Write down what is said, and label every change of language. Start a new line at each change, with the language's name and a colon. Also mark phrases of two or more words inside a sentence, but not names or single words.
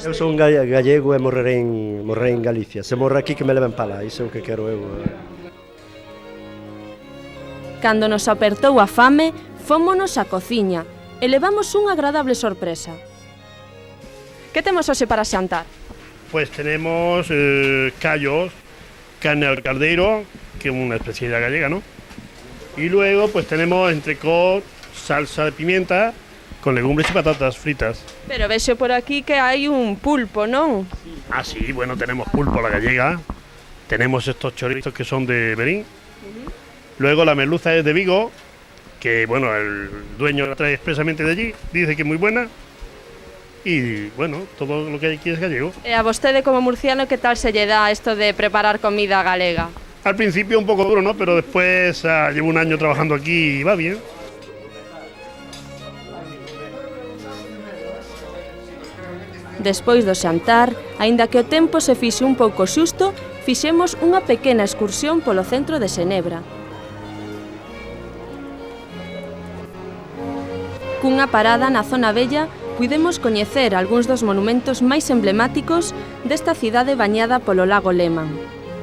Galician: Eu son gallego e morrerei en Galicia, se morre aquí que me leven para lá, iso é o que quero eu. Cando nos apertou a fame, fómonos á cociña e levamos unha agradable sorpresa. Que temos hoxe para xantar?
Spanish: Pues tenemos callos, carne al caldeiro, que es una especialidad gallega, ¿no? Y luego pues tenemos entrecot, salsa de pimienta, con legumbres y patatas fritas.
Galician: Pero vexo por aquí que hai un pulpo, non?
Spanish: Ah, sí, bueno, tenemos pulpo a la gallega, tenemos estos chorizos que son de Berín, luego la merluza es de Vigo, que bueno, el dueño la trae expresamente de allí, dice que es muy buena. Y, bueno, todo lo que hay aquí es gallego.
Galician: E a vostede como murciano, que tal se lle dá isto de preparar comida galega?
Spanish: Al principio un poco duro, ¿no? Pero después llevo un año trabajando aquí y va bien.
Galician: Despois do xantar, aínda que o tempo se fixe un pouco xusto, fixemos unha pequena excursión polo centro de Xenebra. Cunha parada na zona vella, puidemos coñecer algúns dos monumentos máis emblemáticos desta cidade bañada polo lago Leman.